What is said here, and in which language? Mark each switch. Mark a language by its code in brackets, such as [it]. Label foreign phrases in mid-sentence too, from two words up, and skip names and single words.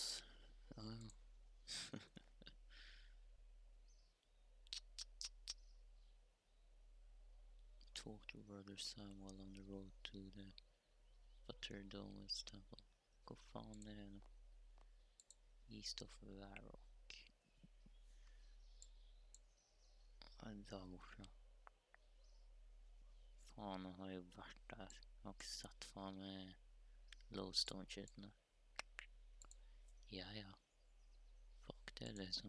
[no] Ja, ja. [en] Talk to brother Sam while on the road to the Butterdome Temple. [no] Hvor faen det nå? [en] East of Varrock. [no] Da borte. Faen, jeg har jo vært der. Jeg har ikke sett faen med Lowstone-shiten der. Ja, ja. Fuck det, liksom.